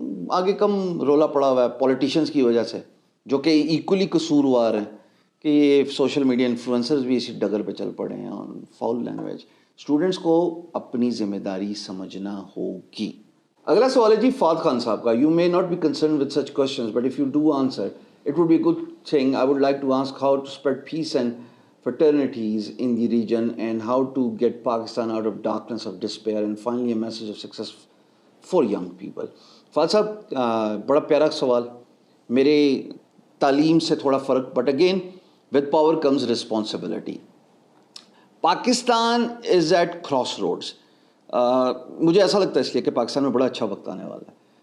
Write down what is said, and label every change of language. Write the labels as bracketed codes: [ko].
[ur] آگے کم رولا پڑا ہوا ہے پولیٹیشنز کی وجہ سے, جو کہ ایکولی قصوروار ہیں, کہ یہ سوشل میڈیا انفلوئنسرز بھی اسی ڈگر پہ چل پڑے ہیں اور فاؤل لینگویج. اسٹوڈنٹس کو اپنی ذمہ داری سمجھنا ہوگی. اگلا سوال ہے جی فہد خان صاحب کا. [en] You may not be concerned with such questions but if you do answer it would be good thing. I would like to ask how to spread peace and fraternities in the region and how to get Pakistan out of darkness of despair and finally a message of success for young people. [ur] Fahad صاحب بڑا پیارا سوال, میرے تعلیم سے تھوڑا فرق, [en] But again with power comes responsibility. Pakistan is at crossroads. [ur] مجھے ایسا لگتا ہے اس لیے کہ پاکستان میں بڑا اچھا وقت آنے والا ہے.